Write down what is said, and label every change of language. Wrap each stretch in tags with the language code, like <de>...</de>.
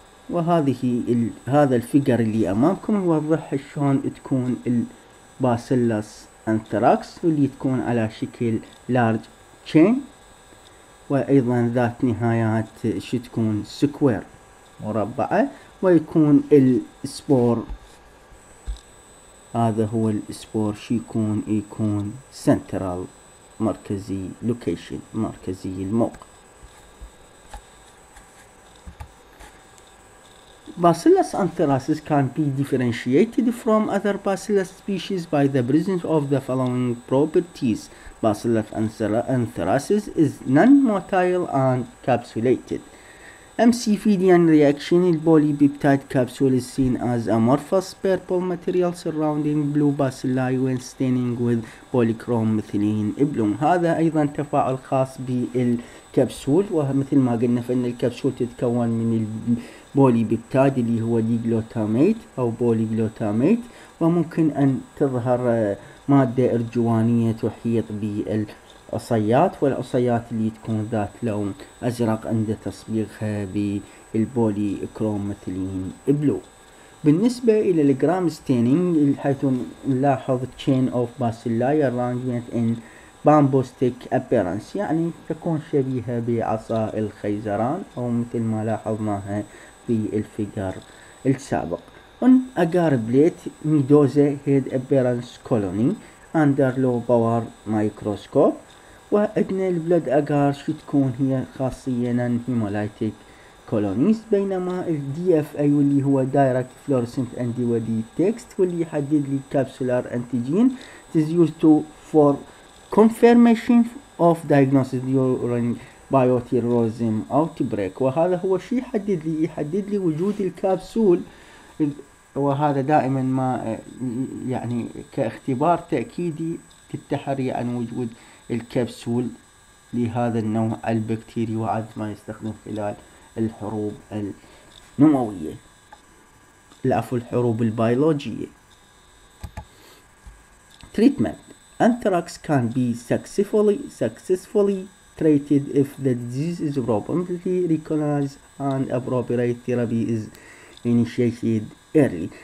<ar>وهذه هذا الفيجر اللي أمامكم يوضح شلون تكون الباسيلس أنثراكس واللي تكون على شكل لارج تشين، وأيضا ذات نهايات شو تكون سكوير مربعة، ويكون السبور هذا هو السبور شو يكون سنترال مركزي لوكيشن مركزي الموقع.</ar> <en>Bacillus anthracis can be differentiated from other bacillus species by the presence of the following properties. Bacillus anthracis is non-motile and capsulated. MCVDN reaction, the polypeptide capsule is seen as amorphous purple material surrounding blue bacilli when staining with polychrome methylene blue.</en> <ar>هذا أيضا تفاعل خاص بالكبسول، ومثل ما قلنا فإن الكبسول تتكون من البوليبيبتايد اللي هو ديجلوتاميت أو بوليجلوتاميت، وممكن أن تظهر مادة أرجوانية تحيط بالعصيات، والعصيات اللي تكون ذات لون أزرق عند تصبيغها بالبولي كروم مثلين بلو. بالنسبة إلى الجرام ستينينج حيث نلاحظ</ar> <en>chain of bacilli arrangement in bamboo stick appearance،</en> <ar>يعني تكون شبيهة بعصا الخيزران أو مثل ما لاحظناها في الفيجر السابق.</ar> <en>On agar plate medusa head appearance colony under low power microscope،</en> <ar>وعندنا البلد اجار شو تكون هي خاصية</ar> <en>non hemolytic colonies،</en> <ar>بينما ال DFA واللي هو</ar> <en>direct fluorescent antibody text</en> <ar>واللي يحدد لي</ar> <en>capsular antigen is used to for confirmation of diagnosis during bioterrorism outbreak.</en> <ar>وهذا هو شيء يحدد لي وجود الكبسول، وهذا دائما ما يعني كاختبار تأكيدي للتحري عن وجود الكبسول لهذا النوع البكتيري، وعادة ما يستخدم خلال الحروب النووية الحروب البيولوجية.</ar> <en>Treatment. Anthrax can be successfully treated if the disease is properly recognized and appropriate therapy is initiated early.</en>